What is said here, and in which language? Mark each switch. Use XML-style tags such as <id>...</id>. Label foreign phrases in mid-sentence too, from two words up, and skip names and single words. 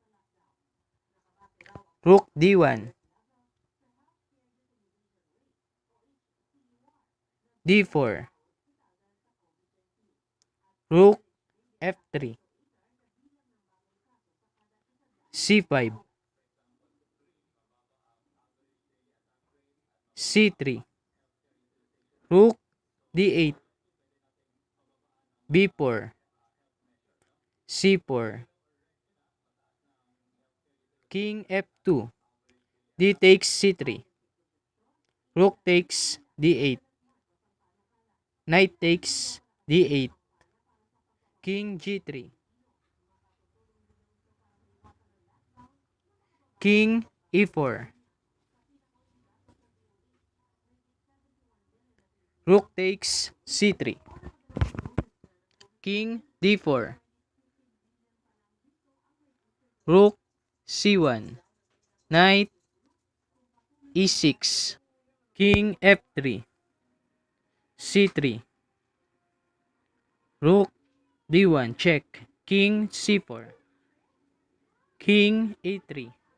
<en>Rook D1, D4, Rook F3, C5, C3, Rook D8, B4, C4, King F2, D takes C3, Rook takes D8, Knight takes D8, King G3, King E4, Rook takes C3, King D4, Rook C1, Knight E6, King F3, C3, Rook D1 check, King C4, King A3,</en>